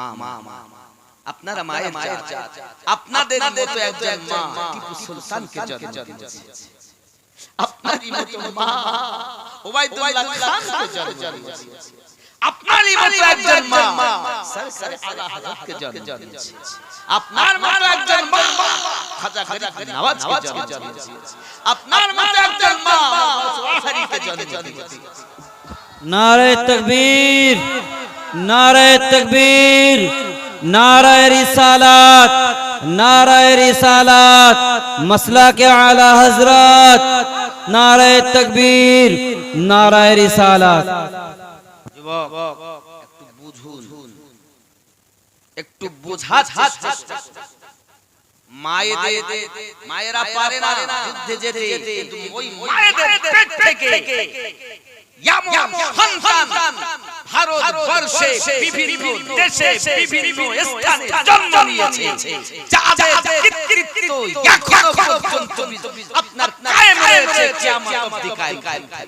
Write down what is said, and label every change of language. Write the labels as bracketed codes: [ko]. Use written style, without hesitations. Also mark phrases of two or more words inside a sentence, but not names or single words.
[bn] আপনারা মায়ের জাত আপনাদের মতো একজন মা টিপু সুলতানকে জন্ম দিয়েছে আপনারই মতো মা ওবাইদুল্লাহ খানকে জন্ম দিয়েছে আপনারই মতো একজন মা সরকার আলা হযরতকে জন্ম দিয়েছে আপনার মতো একজন মা খাজা গরিব নওয়াজকে জন্ম দিয়েছে আপনার মতো একজন মা ওয়াহারিকে জন্ম দিয়েছে [hi] नारे तकबीर नारे तकबीर नारे रिसालत नारे रिसालत मसला के आला हजरत नारे तकबीर नारे रिसालत [bn] যুবক একটু বুঝুন একটু বোঝার চেষ্টা মায়েরা পারে না যুদ্ধে যেতে কিন্তু ওই মায়েদের পেট থেকে এমন সন্তান ভারতবর্ষে বিভিন্ন দেশে বিভিন্ন স্থানে জন্ম নিয়েছে যাদের কৃতিত্ব এখনো পর্যন্ত আপনার কায়েম রয়েছে কিয়ামত অবধি কায়েম